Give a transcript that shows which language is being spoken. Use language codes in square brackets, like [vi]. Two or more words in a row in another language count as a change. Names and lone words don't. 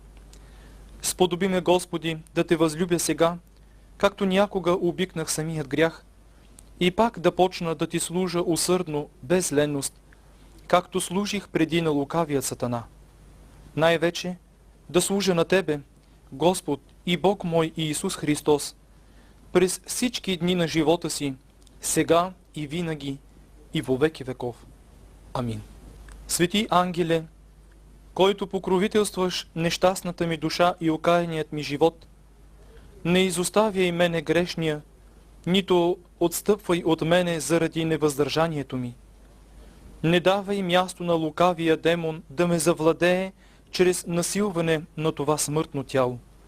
[bg] Сподоби ме, Господи, да Те възлюбя сега, както някога обикнах самият грях, и пак да почна да Ти служа усърдно, без ленност, както служих преди на лукавия сатана. Най-вече да служа на Тебе, Господ и Бог мой и Исус Христос, през всички дни на живота си, сега и винаги, и во веки веков. Амин. Свети ангеле, който покровителстваш нещастната ми душа и окаяният ми живот, не изоставяй мене грешния, нито отстъпвай от мене заради невъздържанието ми. Не давай място на лукавия демон да ме завладее чрез насилване на това смъртно тяло.